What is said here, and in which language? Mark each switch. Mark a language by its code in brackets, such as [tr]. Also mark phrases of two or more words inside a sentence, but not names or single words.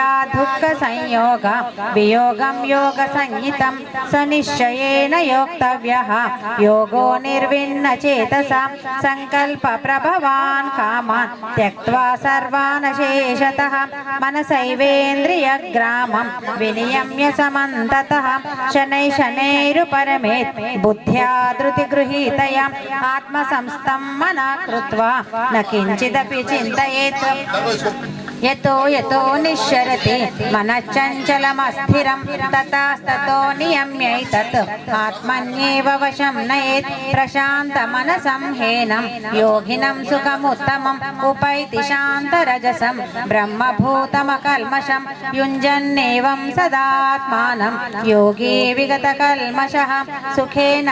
[sa] దుఃఖ సంయోగ వియోగం యోగ సంహితం స నిశ్చయేన యోక్తవ్యః యోగో నిర్విన్న చేతసా సంకల్ప ప్రభవాన్ కామాన్ త్యక్త్వా సర్వాన్ శేషతః మనసైవేంద్రియ గ్రామం వినియమ్య సమంతతః శనైః శనైరుపరమేత్ బుద్ధ్యా ధృతి గృహీతయా ఆత్మ సంస్థం మనా కృత్వా న కించిదపి చింతయేత్. यतो यतो निश्चरति मनश्चञ्चलमस्थिरं ततस्ततो नियम्यैतत् आत्मन्येव वशं नयेत् प्रशान्तमनसं ह्येनं योगिनं सुखमुत्तमम् उपैति शान्तरजसं ब्रह्मभूतमकल्मषं युञ्जन्नेवं सदात्मानं योगी विगतकल्मषः सुखेन